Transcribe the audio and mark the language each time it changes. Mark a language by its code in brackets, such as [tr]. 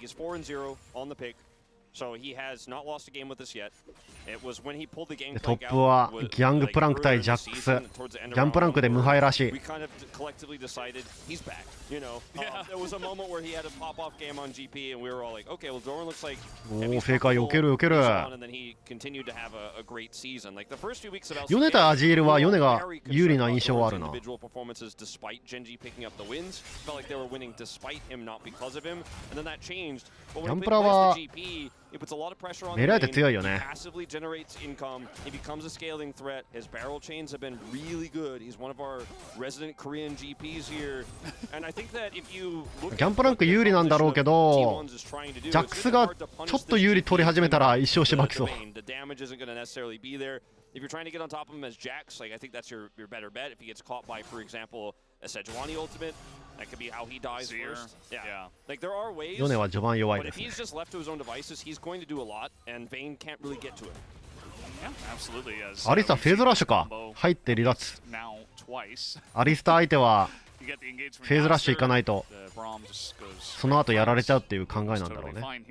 [en] He's 4-0 on the pick, so he has not lost a game with us yet. It was when he pulled the gangplank out. [ja] トップはギャングプランク対ジャックス。ギャンプランクで無敗らしい。 [en] We kind of collectively decided he's back. You know, there was a moment where he had a pop-off game on GP, and we were all like, okay, well, Doran looks like. [ja] おお、フェイカー避ける。 [en] And then he continued to have a great season. Like the first few weeks of LCK. [ja] ヨネ対アジールはヨネが有利な印象はあるな。 [en] Individual performances despite GENG picking up the wins. Felt like they were winning despite him, not because of him. And then that changed. [ja] ギャンプラは狙えて強いよね。 [en] Passively generates income. He becomes a scaling threat. His barrel chains have been really good. He's one of our resident Korean GPs here. And I think that if you look [ja] ギャンプランク有利なんだろうけど、ジャックスがちょっと有利取り始めたら一生しばきそう。 [en] The damage isn't going to necessarily be there. If you're trying to get on top of him as Jax, like I think that's your better bet. If he gets caught by, for example, a Sejuani ultimate, that could be how he dies first. Yeah. Like there are ways. [ja] ヨネは序盤弱い [en] But [ja] で [en] if [ja] すね。 [en] he's just left to his own devices, he's going to do a lot, and Vayne can't really get to it. Yeah, absolutely. [ja] アリスターフェーズラッシュか。入って離脱。アリスター相手はフェーズラッシュいかないとその後やられちゃうっていう考えなんだろうね。